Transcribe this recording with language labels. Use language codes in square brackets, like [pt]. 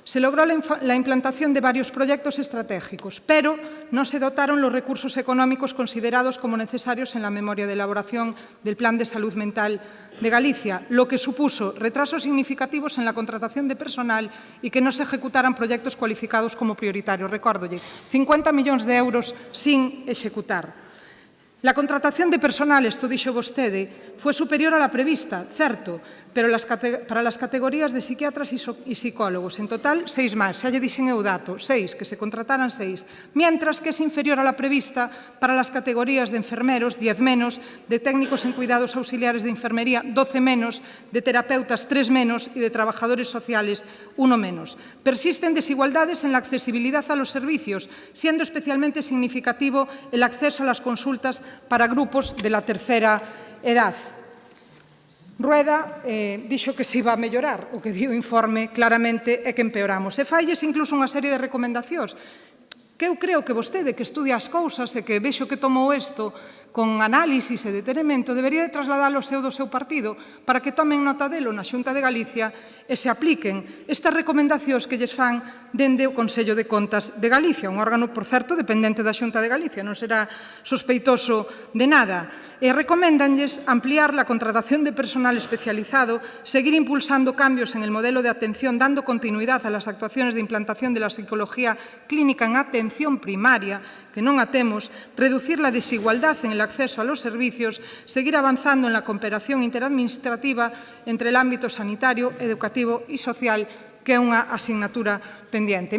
[es] Se logró la implantación de varios proyectos estratégicos, pero no se dotaron los recursos económicos considerados como necesarios en la memoria de elaboración del Plan de Salud Mental de Galicia, lo que supuso retrasos significativos en la contratación de personal y que no se ejecutaran proyectos cualificados como prioritarios. [gl] Recórdolle, 50 millóns de euros sin executar. [es] La contratación de personal, [gl] isto dixo vostede, foi [es] superior a la prevista, certo, pero para las categorías de psiquiatras y psicólogos, en total [gl] 6 máis, xa lle dixen eu dato, 6, que se contrataran 6, [es] mientras que es inferior a la prevista para las categorías de enfermeros, 10 menos, de técnicos en cuidados auxiliares de enfermería, 12 menos, de terapeutas, 3 menos y de trabajadores sociales, 1 menos. Persisten desigualdades en la accesibilidad a los servicios, siendo especialmente significativo el acceso a las consultas para grupos de la tercera edad. [gl] Rueda dixo que se iba a mellorar, o que di o informe claramente é que empeoramos. E failles incluso unha serie de recomendacións que eu creo que vostede, que estudia as cousas e que vexo que tomou isto con análisis e detenimento, debería de trasladalo do seu partido para que tomen nota delo na Xunta de Galicia e se apliquen estas recomendacións que lles fan dende o Consello de Contas de Galicia, un órgano, por certo, dependente da Xunta de Galicia, non será sospeitoso de nada. E recoméndanlles [es] ampliar la contratación de personal especializado, seguir impulsando cambios en el modelo de atención, dando continuidad a las actuaciones de implantación de la psicología clínica en atención primaria, [gl] que non a temos, [es] reducir la desigualdad en el acceso a los servicios, seguir avanzando en la cooperación interadministrativa entre el ámbito sanitario, educativo e social, [gl] que é unha asignatura pendiente.